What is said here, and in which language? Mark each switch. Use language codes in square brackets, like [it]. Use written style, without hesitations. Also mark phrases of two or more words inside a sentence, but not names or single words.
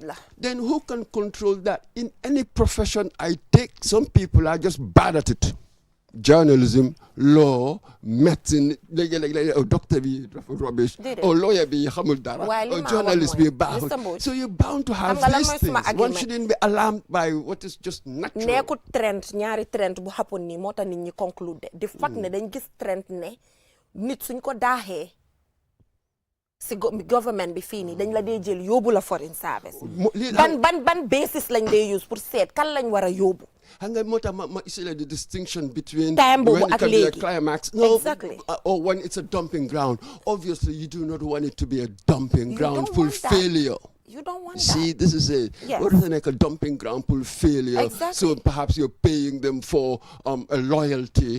[en] Then who can control that? In any profession I take, some people are just bad at it. Journalism, law, medicine, doctor be rubbish, or lawyer be hamudara, or journalist be bad. So you're bound to have these things. One shouldn't be alarmed by what is just natural. [wo] Neku trend, ñaari trend bu happen ni mota nit ñi conclude. [en] The fact [wo] ne dañ gis trend ne nit suñ ko daaxee si government bi fii nii dañ la dee jël yóbbu la [en] foreign service. [wo] Ban basis lañ dee use pour seet kan lañ war a yóbbu. Hanga mota ma [en] the distinction between when it can be a climax, exactly, or when it's a dumping ground. Obviously, you do not want it to be a dumping ground full failure. You don't want See, that. This is it. Yes. What is like a dumping ground full failure? Exactly. So perhaps you're paying them for a loyalty.